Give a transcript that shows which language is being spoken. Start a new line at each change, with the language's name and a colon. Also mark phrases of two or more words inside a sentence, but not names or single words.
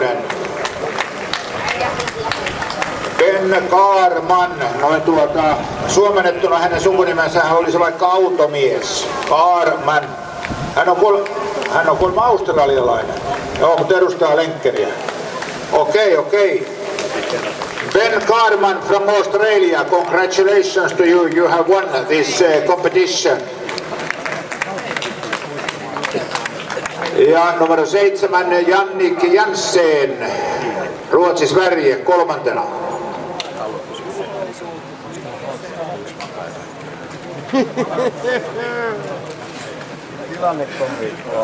Finnish: Ben Karman, noin suomennettuna hänen sukunimensä olisi vaikka automies. Karman. Hän on kuulemma australialainen. Joo, mutta edustaa Lenkkeriä.
English: Okei. Ben Karman from Australia, congratulations to you. You have won this competition.
Finnish: Ja numero 7 Jannik Janssen, Ruotsi Sverige, 3. Tilanne kommentoi.